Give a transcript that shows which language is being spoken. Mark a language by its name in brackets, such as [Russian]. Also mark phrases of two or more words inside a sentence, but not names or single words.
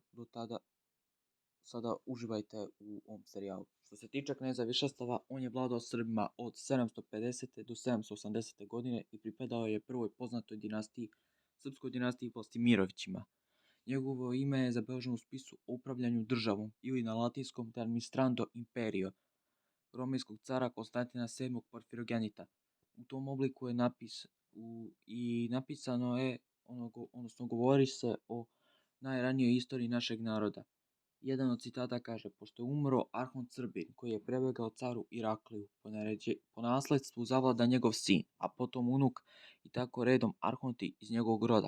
[Serbian] Do tada sada uživajte u ovom serijalu. Što se tiče kneza Višeslava, on je vladao Srbima od 750. do 780. godine i pripadao je prvoj poznatoj dinastiji, srpskoj dinastiji Vlastimirovićima. Njegovo ime je zabeleženo u spisu o upravljanju državom ili na latinskom [Latin] de administrando imperio [Serbian] romijskog cara Konstantina VII Porfirogenita. U tom obliku je napisano je, odnosno govori se o najranijoj istoriji našeg naroda. Jedan od citata kaže: pošto je umro Arhont Srbin, koji je prebegao caru Irakliju, po nasledstvu zavlada njegov sin, a potom unuk i tako redom Arhonti iz njegovog roda.